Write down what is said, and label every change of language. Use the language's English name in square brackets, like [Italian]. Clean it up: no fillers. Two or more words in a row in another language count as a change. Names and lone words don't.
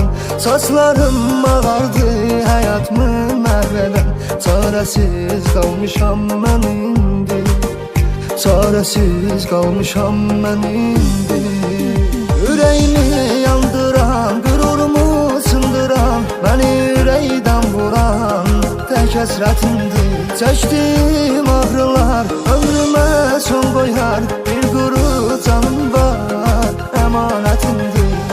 [Azerbaijani] Saçlarım ağardı həyatımı məhv edən. Çarəsiz qalmışam mən indi. Çarəsiz qalmışam mən indi. Ürəyimi yandıran, gururumu sındıran, məni ürəkdən vuran tek hasretimdir. [Turkish] Çektiğim ağrılar ömrüme son koyar. Bir kuru canım var, emanetimdir.